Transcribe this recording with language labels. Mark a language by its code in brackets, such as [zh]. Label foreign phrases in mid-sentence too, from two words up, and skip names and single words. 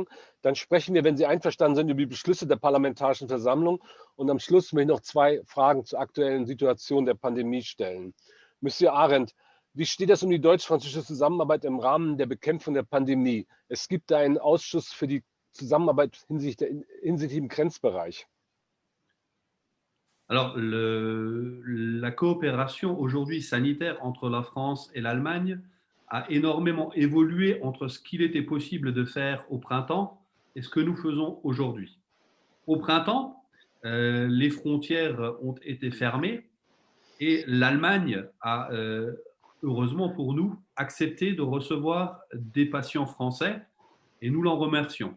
[de] Dann sprechen wir, wenn Sie einverstanden sind, über die Beschlüsse der Parlamentarischen Versammlung. Und am Schluss möchte ich noch 2 Fragen zur aktuellen Situation der Pandemie stellen. Monsieur Arend, wie steht es um die deutsch-französische Zusammenarbeit im Rahmen der Bekämpfung der Pandemie? Es gibt da einen Ausschuss für die Zusammenarbeit hinsichtlich im Grenzbereich. [fr] Alors, la coopération aujourd'hui sanitaire entre la France et l'Allemagne a énormément évolué entre ce qu'il était possible de faire au printemps et ce que nous faisons aujourd'hui. Au printemps, les frontières ont été fermées et l'Allemagne a, heureusement pour nous, accepté de recevoir des patients français et nous l'en remercions.